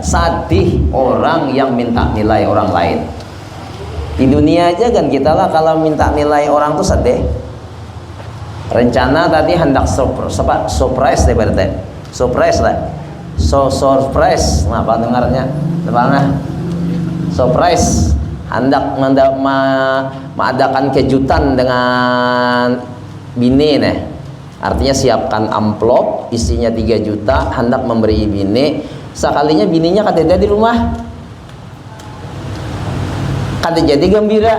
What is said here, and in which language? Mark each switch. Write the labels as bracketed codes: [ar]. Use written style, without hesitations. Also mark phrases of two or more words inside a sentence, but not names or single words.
[id] Sadih orang yang minta nilai orang lain. Di dunia aja kan kita lah kalau minta nilai orang tuh sedih. Rencana tadi hendak surprise deh berarti. Surprise lah. Surprise. Nah, apa dengarnya? Mana? Surprise. Hendak mengadakan kejutan dengan bini nih. Artinya siapkan amplop isinya 3 juta hendak memberi bini. Sekalinya bininya kata di rumah, kata jadi gembira.